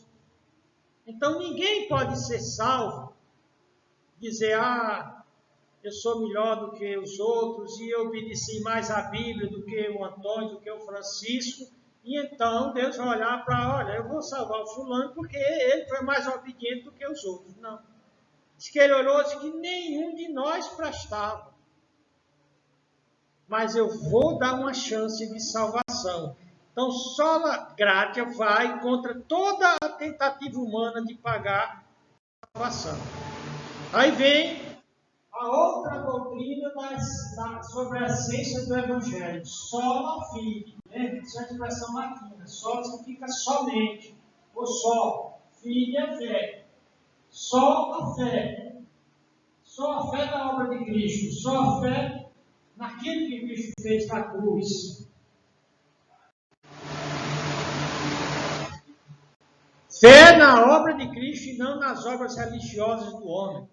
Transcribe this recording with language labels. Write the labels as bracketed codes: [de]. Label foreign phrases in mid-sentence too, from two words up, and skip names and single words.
[pt] Então ninguém pode ser salvo, dizer, eu sou melhor do que os outros e eu obedeci mais à Bíblia do que o Antônio, do que o Francisco, e então Deus vai olhar para, eu vou salvar o fulano porque ele foi mais obediente do que os outros. Não. Diz que ele olhou e disse que nenhum de nós prestava. Mas eu vou dar uma chance de salvação. Então, [la] sola gratia [pt] vai contra toda a tentativa humana de pagar a salvação. Aí vem a outra doutrina sobre a essência do Evangelho. [la] Sola fide. [pt] Isso é a expressão latina. Sola significa somente. Ou só. Fide é fé. Só a fé. Só a fé na obra de Cristo. Só a fé naquilo que Cristo fez na cruz. Fé na obra de Cristo e não nas obras religiosas do homem.